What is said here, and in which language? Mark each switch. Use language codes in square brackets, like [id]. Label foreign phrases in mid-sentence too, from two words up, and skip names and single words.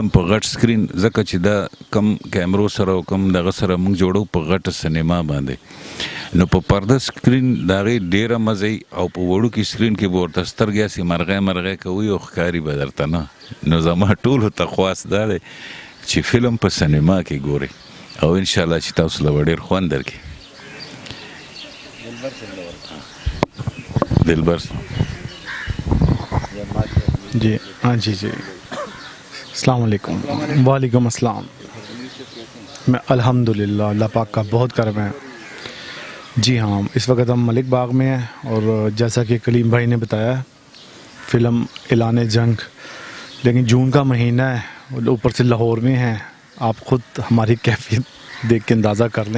[ps] په غټ سکرین ځکه چې دا کم کیمرو سره او کم دغه سره موږ جوړو په غټه سینما باندې نو په پرده سکرین د هغې ډېره مزه او په وړوکي سکرین کې به ورته سترګې هسې مرغۍ کوي او ښکاري به درته نه نو زما ټولو ته خواست دا دی چې فلم په سینما کې ګورئ او انشاءالله چې تاسو له به ډېر خوند درکړي दिलबर [ur] جی ہاں جی [ar] السلام عليكم. وعليكم السلام. [ur] میں الحمدللہ اللہ پاک کا بہت کرم ہے. جی ہاں، اس وقت ہم ملک باغ میں ہیں اور جیسا کہ کلیم بھائی نے بتایا فلم اعلان جنگ، لیکن جون کا مہینہ ہے اوپر سے لاہور میں ہے، آپ خود ہماری کیفیت دیکھ کے اندازہ کر لیں.